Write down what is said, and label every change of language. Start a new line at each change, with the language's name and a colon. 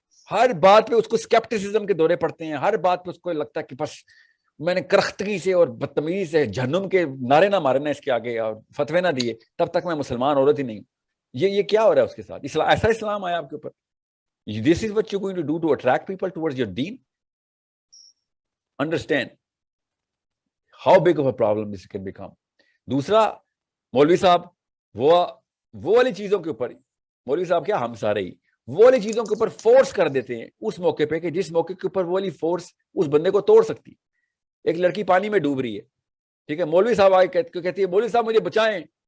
Urdu: ہر بات پہ اس کو اسکیپٹسزم کے دورے پڑتے ہیں, ہر بات پہ اس کو لگتا ہے کہ بس میں نے کرختگی سے اور بدتمیزی سے جہنم کے نعرے نہ مارنا اس کے آگے اور فتوے نہ دیے تب تک میں مسلمان عورت ہی نہیں. یہ کیا ہو رہا ہے اس کے ساتھ؟ اسلام ایسا اسلام آیا آپ کے اوپر.
English: This is what you're going to do to attract people towards your deen. Understand how big of a problem this can become.
Urdu: دوسرا, مولوی صاحب وہ والی چیزوں کے اوپر, مولوی صاحب کیا ہم سارے ہی وہ والی چیزوں کے اوپر فورس کر دیتے ہیں اس موقع پہ کہ جس موقع کے اوپر وہ والی فورس اس بندے کو توڑ سکتی. ایک لڑکی پانی میں ڈوب رہی ہے, ٹھیک ہے, مولوی صاحب آئے کہتی ہے مولوی صاحب مجھے بچائیں.